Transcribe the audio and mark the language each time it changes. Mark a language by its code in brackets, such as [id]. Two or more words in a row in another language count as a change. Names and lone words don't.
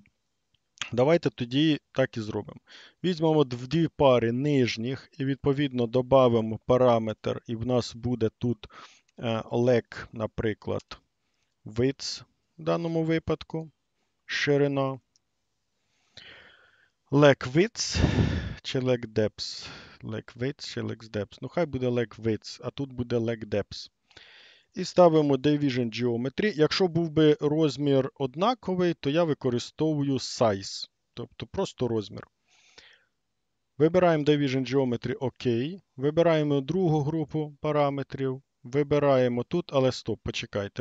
[uk] Давайте тоді так і зробимо. Візьмемо дві пари нижніх і відповідно додамо параметр, і в нас буде тут leg, наприклад, width в даному випадку, ширина. [en] Leg width чи leg depth. Leg width чи leg depth. [uk] Ну, хай буде [en] leg width, [uk] а тут буде [en] leg depth. [uk] І ставимо [en] Division Geometry. [uk] Якщо був би розмір однаковий, то я використовую size, тобто просто розмір. Вибираємо [en] Division Geometry [uk] ОК. Вибираємо другу групу параметрів. Вибираємо тут, але стоп, почекайте.